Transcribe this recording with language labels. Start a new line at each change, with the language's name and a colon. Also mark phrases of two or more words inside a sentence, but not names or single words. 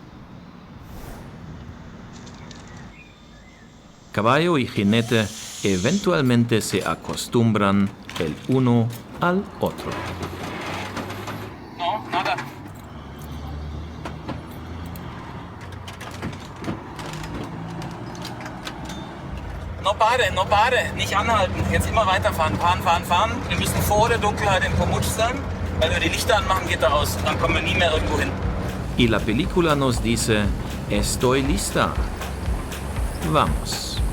Spanish: Caballo y jinete eventualmente se acostumbran el uno al otro. No, nada. No pare,
German: nicht anhalten. Jetzt immer weiterfahren, fahren. Wir müssen vor der Dunkelheit in Komutsch sein. Wenn wir die Lichter anmachen, geht er aus. Dann kommen wir nie mehr irgendwo hin.
Spanish: Y la película nos dice, estoy lista. Vamos.